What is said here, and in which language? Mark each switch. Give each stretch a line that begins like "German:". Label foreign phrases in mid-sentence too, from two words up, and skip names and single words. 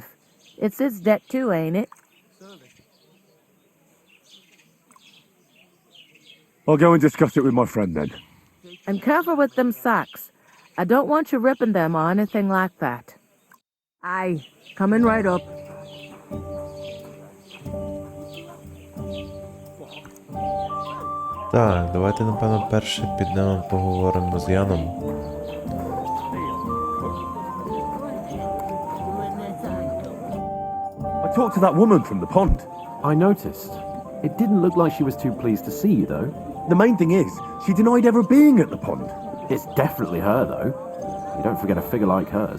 English: It's his debt too, ain't it? I'll go and discuss it with my friend then. And careful with them sacks. I don't want you ripping them or anything like that. Aye, coming right up.
Ukrainian: Так, давайте, напевно, перше підемо поговоримо з Яном.
English: I talked to that woman from the pond. I noticed. It didn't look like she was too pleased to see you, though. The main thing is, she denied ever being at the pond. It's definitely her, though. You don't forget a figure like hers.